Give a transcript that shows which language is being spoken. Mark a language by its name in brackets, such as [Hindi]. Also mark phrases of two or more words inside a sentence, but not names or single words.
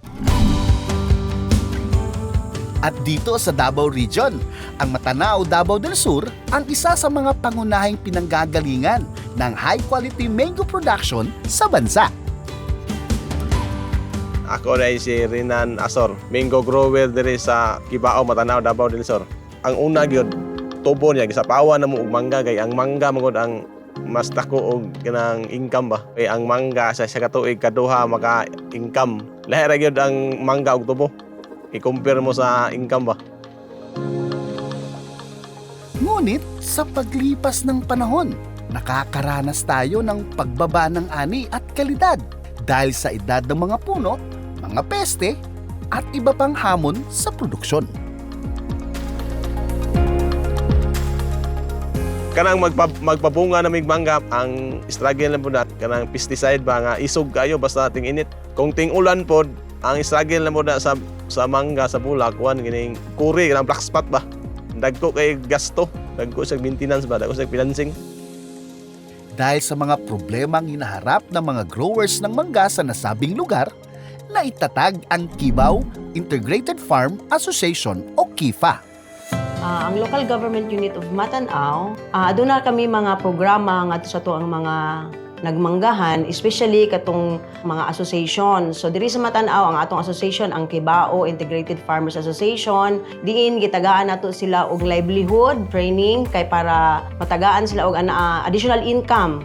[Filipino] At dito sa Davao Region, ang Matanao, Davao del Sur ang isa sa mga pangunahing pinanggagalingan ng [English] high-quality mango production [Filipino] sa bansa. [Cebuano] Ako ay si Rinan Asor, mango grower diri sa Kibao, Matanao, Davao del Sur. Ang una gyud tubo niya gisapawan na mo og mangga kay ang mangga magod ang mas dako og kanang income ba. Kay ang mangga sa katuig kaduha maka-income. Lahi ra gyud ang mangga og tubo. I-compare mo sa income ba. [Filipino] Ngunit sa paglipas ng panahon, nakakaranas tayo ng pagbaba ng ani at kalidad dahil sa edad ng mga puno, mga peste, at iba pang hamon sa produksyon. [Cebuano] Kanang magpabunga na mig mangga, ang struggle na po na kanang pesticide ba nga isog kayo basta ting init. Kung ting ulan pod, ang struggle na po na sa mangga sa bulak, kuan gining kuri, kanang black spot ba. Dagko kay gasto, dagko sa maintenance ba, dagko sa financing. [Filipino] Dahil sa mga problemang hinaharap ng mga growers ng mangga sa nasabing lugar, naitatag ang Kibao Integrated Farm Association o KIFA. [Cebuano] Ang [English] local government unit of Matanao, [Cebuano] doon na kami mga programa nga sa to ang mga nagmanggahan, especially katong mga association. So diri sa Matanao, ang atong association, ang Kibao Integrated Farmers Association, diin gitagaan nato sila og [English] livelihood training [Cebuano] kay para matagaan sila og [English] additional income.